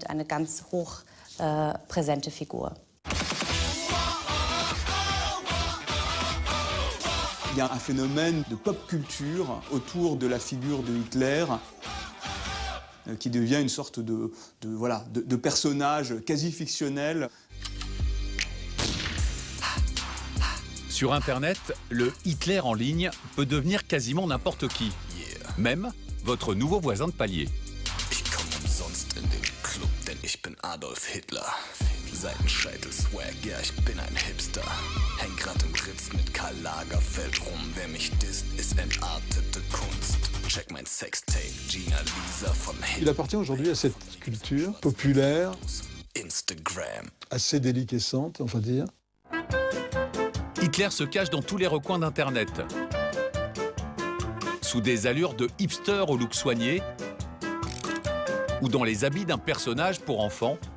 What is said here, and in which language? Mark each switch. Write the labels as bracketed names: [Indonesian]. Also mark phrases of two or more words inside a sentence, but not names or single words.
[French] Il y a un phénomène de pop culture autour de la figure de Hitler qui devient une sorte de personnage quasi fictionnel. Sur Internet, le Hitler en ligne peut devenir quasiment n'importe qui. Même votre nouveau voisin de palier. [German] Ich komm umsonst in den Club, denn ich bin Adolf Hitler. Seitenscheitel Swag, ja, ich bin ein Hipster. Häng grad im Ritz mit Karl Lagerfeld rum. Wer mich disst, ist entartete Kunst. Check mein Sextape, Gina Lisa von Hitler. [French] Il appartient aujourd'hui à cette culture populaire, Instagram. assez déliquescente, on va dire. Hitler se cache dans tous les recoins d'Internet. Sous des allures de hipster au look soigné, ou dans les habits d'un personnage pour enfants.